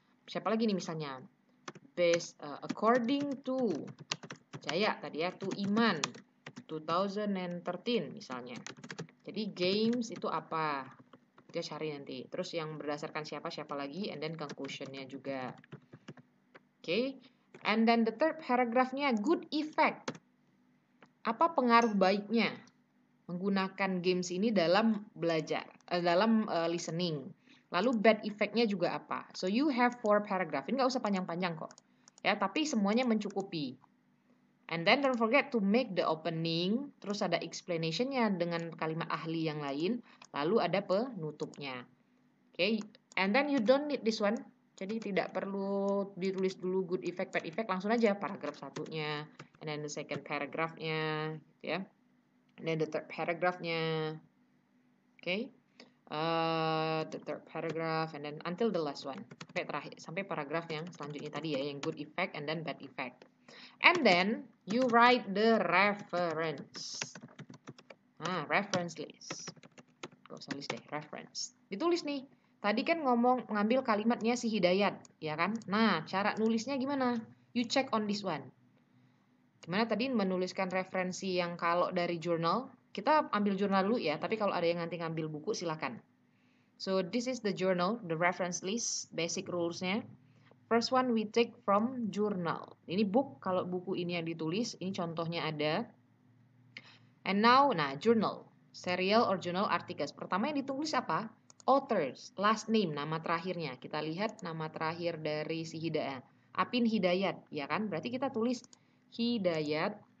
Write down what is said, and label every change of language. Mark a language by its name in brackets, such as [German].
[Indonesian] Siapa lagi nih misalnya? [English] Based according to [Indonesian] Jaya tadi ya, to Iman 2013 misalnya. Jadi games itu apa? Dia cari nanti. Terus yang berdasarkan siapa lagi, and then conclusion-nya juga. [English] Okay. And then the third paragraph-nya good effect. [Indonesian] Apa pengaruh baiknya menggunakan games ini dalam belajar, dalam listening. Lalu bad effect-nya juga apa? [English] So you have 4 paragraph. [Indonesian] Ini nggak usah panjang-panjang kok. Ya, tapi semuanya mencukupi. [English] And then don't forget to make the opening. [Indonesian] Terus ada explanation-nya dengan kalimat ahli yang lain. Lalu ada penutupnya. [English] Okay. And then you don't need this one. [Indonesian] Jadi tidak perlu ditulis dulu good effect, bad effect. Langsung aja paragraf satunya. [English] And then the second paragraph-nya. Gitu ya. And then the third paragraph-nya. Okay. The third paragraph and then until the last one. [Indonesian] Sampai terakhir, sampai paragraf yang selanjutnya tadi ya, yang good effect and then bad effect. [English] And then you write the reference. [Indonesian] Reference list. Gak usah list deh, reference. Ditulis nih. Tadi kan ngambil kalimatnya si Hidayat, ya kan? Nah, cara nulisnya gimana? [English] You check on this one. [Indonesian] Gimana tadi menuliskan referensi yang kalau dari jurnal, kita ambil jurnal dulu ya, tapi kalau ada yang nanti ngambil buku silakan. [English] So this is the journal, the reference list, basic rules-nya. First one we take from journal. [Indonesian] Ini book, kalau buku ini yang ditulis, ini contohnya ada. And now, nah journal, serial or journal articles. Pertama yang ditulis apa? Authors, last name, nama terakhirnya. Kita lihat nama terakhir dari si Hidayat. Apin Hidayat, ya kan? Berarti kita tulis Hidayat.